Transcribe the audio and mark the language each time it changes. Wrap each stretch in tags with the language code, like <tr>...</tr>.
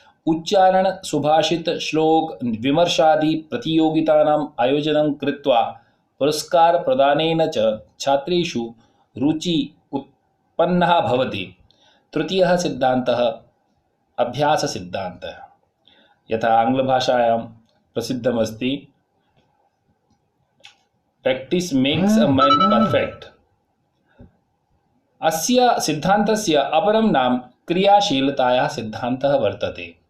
<sa>उच्चारण सुभाषित श्लोक विमर्शादि प्रतियोगितानाम् आयोजनं कृत्वा पुरस्कार प्रदानेन च छात्रेषु रुचि उत्पन्ना भवति। तृतीयः सिद्धान्तः अभ्यास सिद्धान्तः। यथा आङ्ग्लभाषायां प्रसिद्धमस्ति,</sa> <en>Practice makes a man perfect.</en> <sa>अस्य सिद्धान्तस्य अपरं नाम क्रियाशीलतायाः सिद्धान्तः वर्तते।</sa>